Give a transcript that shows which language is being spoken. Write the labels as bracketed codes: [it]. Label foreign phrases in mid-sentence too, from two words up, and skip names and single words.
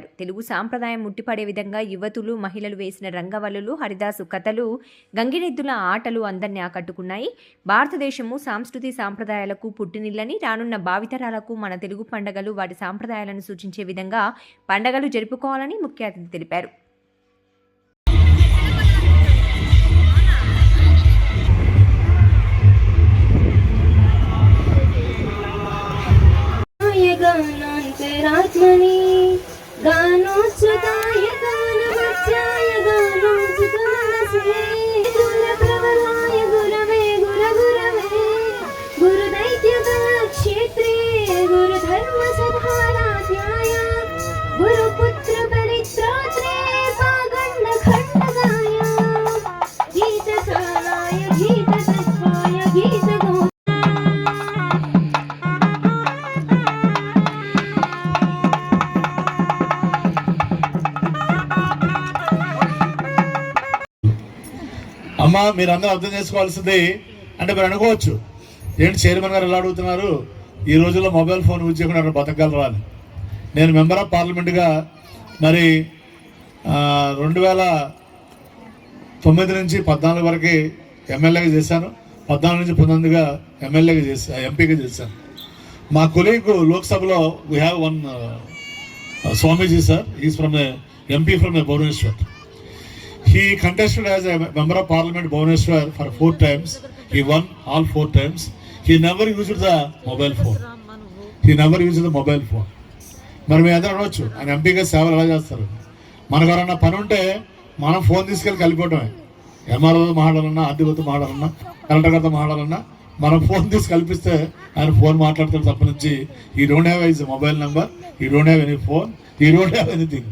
[te] తెలుగు సాంప్రదాయం ముట్టిపడే విధంగా యువతులు, మహిళలు వేసిన రంగవల్లులు, హరిదాసు కథలు, గంగిరెద్దుల ఆటలు అందరినీ ఆకట్టుకున్నాయి. భారతదేశము సంస్కృతి సాంప్రదాయాలకు పుట్టినిల్లని, రానున్న భావితరాలకు మన తెలుగు పండుగలు వాటి సాంప్రదాయాలను సూచించే విధంగా పండుగలు జరుపుకోవాలని ముఖ్య అతిథి తెలిపారు. [sa] गानान्तरात्मनि गानोच्युताय गानमध्याय गानोच्युतमनसे गुरुप्रवराय गुरवे गुरगुरवे गुरुदैत्यक्षेत्रे गुरुधर्मसधाराध्याय गुरुपुत्रपरित्रात्रे पागण्डखण्डकाय गीतसाराय गीततत्त्वाय गीतगो [te] అమ్మ మీరందరూ అర్థం చేసుకోవాల్సింది అంటే మీరు అనుకోవచ్చు ఏంటి చైర్మన్ గారు ఎలా అడుగుతున్నారు ఈ రోజుల్లో [en] mobile phone use [te] చేయకుండా బతకగలరా అని. నేను [en] member of parliament [te] మరి 2009 నుంచి 14 వరకు ఎమ్మెల్యేగా చేశాను, 14 నుంచి 19గా ఎమ్మెల్యేగా ఎంపీగా చేశాను. మా కొలీగ్ లోక్సభలో [en] we have one Swamiji sir, is from MP from Bhubaneswar. He contested as a member of parliament Bhubaneswar for 4 times. He won all 4 times. He never used the mobile phone. [te] మరి మీ అందరూ అనవచ్చు ఆయన ఎంపీగా సేవలు ఎలా చేస్తారు. మనకు ఎవరన్నా పని ఉంటే మనం ఫోన్ తీసుకెళ్ళి కలిపోవటమే. ఎంఆర్ఓతో మాట్లాడాలన్నా, ఆర్డీఓతో మాట్లాడాలన్నా, కలెక్టర్ గారితో మాట్లాడాలన్నా మనం ఫోన్ తీసి కల్పిస్తే ఆయన ఫోన్ మాట్లాడతాడు తప్ప నుంచి [en] I don't have his mobile number, I don't have any phone, I don't have anything.